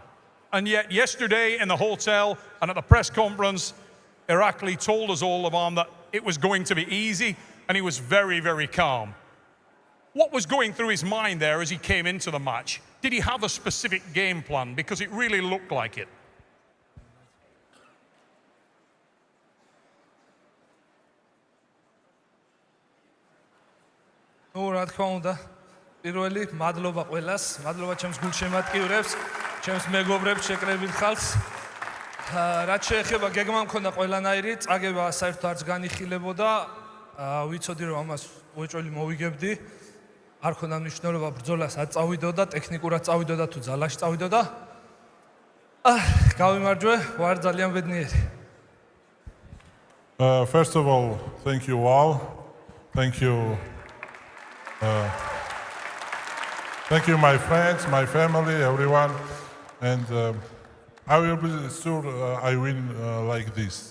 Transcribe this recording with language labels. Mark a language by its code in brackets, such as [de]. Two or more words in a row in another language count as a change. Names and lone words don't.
[en] And yet yesterday in the hotel and at the press conference, Irakli told us all of that it was going to be easy, and he was very, very calm. What was going through his mind there as he came into the match? Did he have a specific game plan? Because it really looked like it. [ka] Ну, რა თქმა უნდა, პირველი მადლობა ყველას, მადლობა ჩემს გულშემატკივრებს, ჩემს მეგობრებს, შეკრებილ ხალხს. რაც შეეხება გეგმა მქონდა ყველანაირი, წაგება საერთოდ არც განიხილებოდა. ვიცოდი რომ ამას უეჭველი მოვიგებდი. არ ქონდა მნიშვნელობა ბრძოლას არ წავიდოდა, ტექნიკურად წავიდოდა თუ ძალაში წავიდოდა. გავიმარჯვე, ვარ ძალიან ბედნიერი. [en] First of all, thank you all. Thank you. Thank you, my friends, my family, everyone. And I will be sure I win like this.